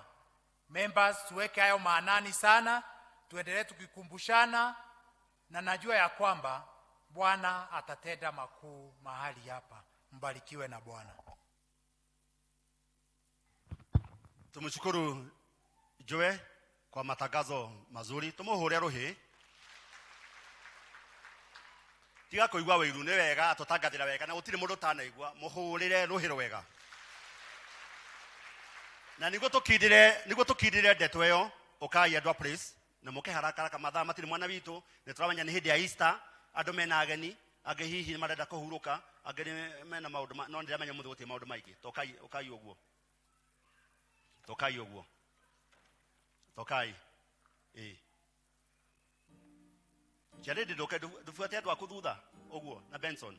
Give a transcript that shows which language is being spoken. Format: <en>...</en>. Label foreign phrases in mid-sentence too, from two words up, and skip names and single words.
<sw>Members, tuweke hayo maanani sana, tuendelee tukikumbushana, na najua ya kwamba Bwana atatenda makuu mahali hapa. Mbarikiwe na Bwana. Tumshukuru Joe kwa matangazo mazuri.</sw> <ki>Tumuhure ruhi. Tiga kuigwa wiru ni wega, tutangathira wega na gutire mundu tanaigwa, muhurire ruhi wega. na niguo tukindire ndeto iyo ukai andwa praise na muke haraka mathaa matiri mwana witu ni turamenya ni hindi ya Easter andu mena ageni age hihi marenda kuhuruka age mena maundu no ndiramenya muthu gutie maundu maingi tokai uguo tokai Jaredi ndoke dufuate andu aku thutha uguo na Benson</ki>